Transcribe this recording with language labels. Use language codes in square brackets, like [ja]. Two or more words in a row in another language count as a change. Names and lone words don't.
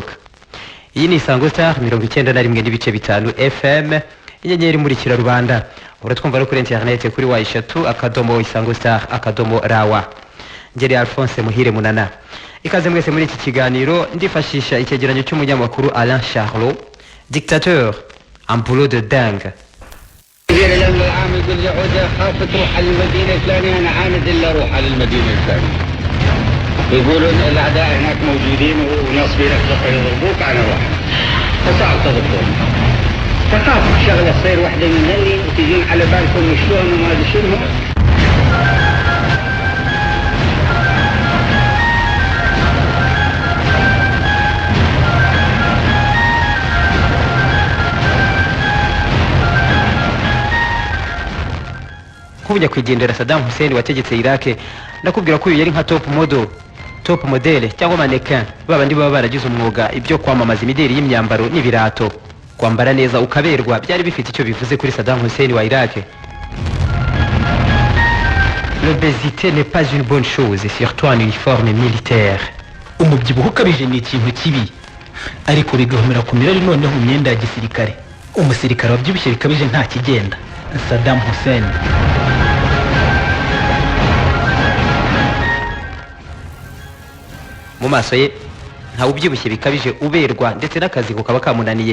[rw] Iyi ni Isango Star 91.5 FM, inyenyeri murikira rubanda. Uratwumva no kuri internet kuri wa_Isango_Star_rawa. Ngeri Alphonse Muhire Munana. Ikaze mwese muri iki kiganiro, ndifashisha icyegeranyo cy'umunyamakuru Alain Charlot, [fr] dictateur en boulot de dingue. [ar] لما العامل يقول لي عودة خاف تروح على المدينة الفلانية، أنا عامد إلا أروح على المدينة الفلانية. يقولون الأعداء هناك موجودين وناصبينك يضربوك، أنا أروح. فصعب تضربون. تخاف شغلة تصير واحدة من اللي وتجين على بالكم شلون وما أدري شنو. [rw] Kubunya kwigendera Saddam Hussein wategetse Iraq, nakubwira ko uyu yari nka [en] top model [rw] cyangwa mannequin, babandi baba baragize umwuga ibyo kwamamaza imideri y'imyambaro n'ibirato. Kwambara neza ukaberwa byari bifite icyo bivuze kuri Saddam Hussein wa Iraq. [fr] L'obésité n'est pas une bonne chose, surtout en uniforme militaire. [rw] Umubyibuho ukabije ni ikintu kibi, ariko bigahomera ku mirari noneho mu myenda ya gisirikare. Umusirikare wabyibushye bikabije nta kigenda. Saddam Hussein. Mu maso ye nta ubyibushye bikabije uberwa ndetse n'akazi kaba kamunaniye.